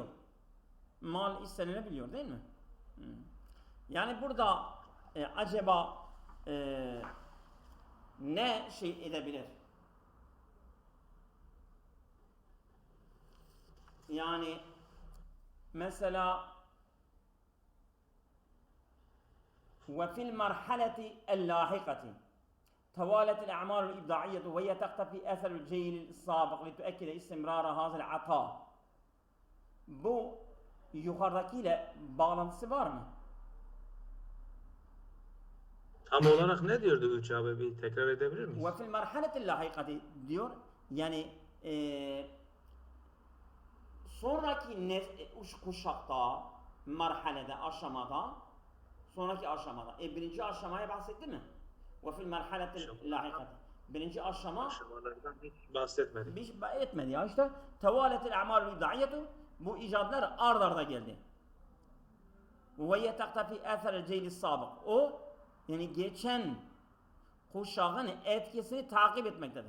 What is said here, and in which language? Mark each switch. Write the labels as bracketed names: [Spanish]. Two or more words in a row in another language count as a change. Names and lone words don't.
[Turkish] Mal istenilebiliyor değil mi? Yani burada acaba ne şey edebilir? Yani mesela [Arabic] وفي المرحلة اللاحقة توالت الأعمال الإبداعية وهي تقتفي أثر الجيل السابق لتؤكد استمرار هذا العطاء. [Turkish] Bu yukarıdakiyle bağlantısı var mı? Tam olarak ne diyordu 3 abi? Bir tekrar edebilir miyiz? [Arabic] وفي المرحلة اللاحقة diyor. [Turkish] Yani sonraki kuşakta, marhalede, aşamada, sonraki aşamada. Birinci aşamaya bahsetti mi? [Arabic] وفي المرحلة اللاحقة. [Turkish] Birinci aşama Aşamalardan hiç bahsetmedik. bir şey etmedi ya işte. [Arabic] توالت الأعمال الإبداعية. [Turkish] Bu icatlar ard arda geldi. [Arabic] وتقتفي أثر الجيل السابق. [Turkish] O yani geçen kuşağın etkisini takip etmektedir.